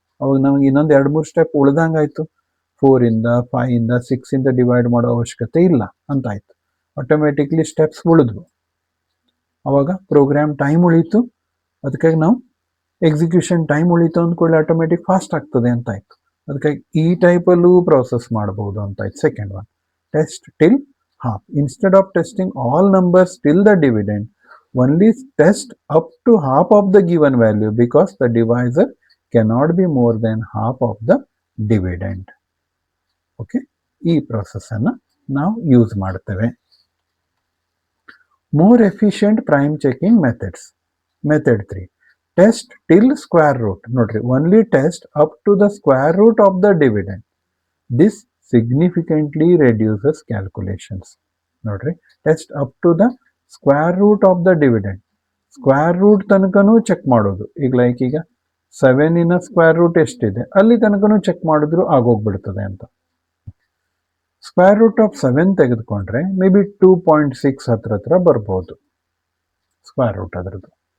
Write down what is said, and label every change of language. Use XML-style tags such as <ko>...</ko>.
<kn>ಅವಾಗ ನಮಗೆ ಇನ್ನೊಂದು 2-3 ಸ್ಟೆಪ್ ಉಳ್ದಂಗಾಯ್ತು. 4 ಇಂದ 5 ಇಂದ 6 ಇಂದ ಡಿವೈಡ್ ಮಾಡೋ ಅವಶ್ಯಕತೆ ಇಲ್ಲ ಅಂತ ಆಯ್ತು. Automatically steps ಉಳಿದ್ವು. ಅವಾಗ ಪ್ರೋಗ್ರಾಮ್ ಟೈಮ್ ಉಳೀತು, ಅದಕ್ಕಾಗಿ ನಾವು ಎಕ್ಸಿಕ್ಯೂಷನ್ ಟೈಮ್ ಉಳೀತು ಅಂದ್ಕೊಳ್ಳಿ, ಆಟೋಮೆಟಿಕ್ ಫಾಸ್ಟ್ ಆಗ್ತದೆ ಅಂತ ಆಯ್ತು. ಅದಕ್ಕಾಗಿ ಈ ಟೈಪಲ್ಲೂ ಪ್ರೋಸೆಸ್ ಮಾಡಬಹುದು ಅಂತ ಆಯ್ತು.</kn> <en>Second one, test till half. Instead of testing all numbers till the dividend, only test up to half of the given value because the divisor cannot be more than half of the dividend.</en> <kn>Okay, ಈ process ಅನ್ನು ನಾವು use ಮಾಡ್ತೇವೆ.</kn> <en>More efficient prime checking methods. Method 3, test till square root. ನೋಡ್ರಿ, only test up to the square root of the dividend. This significantly reduces calculations. ನೋಡ್ರಿ, test up to the square root of the dividend.</en> <kn>Square root ತನಕನೂ check ಮಾಡೋದು. ಈಗ like ಈಗ 7 square root ಎಷ್ಟಿದೆ ಅಲ್ಲಿ ತನಕನೂ check ಮಾಡಿದ್ರು ಆಗೋಗ್ಬಿಡ್ತದೆ ಅಂತ. ಸ್ಕ್ವೇರ್ ರೂಟ್ ಆಫ್ 7 ತೆಗೆದುಕೊಂಡ್ರೆ ಮೇ ಬಿ 2.6 ಹತ್ರ ಬರ್ಬೋದು ಸ್ಕ್ವೇರ್ ರೂಟ್ ಅದರದ್ದು.</kn>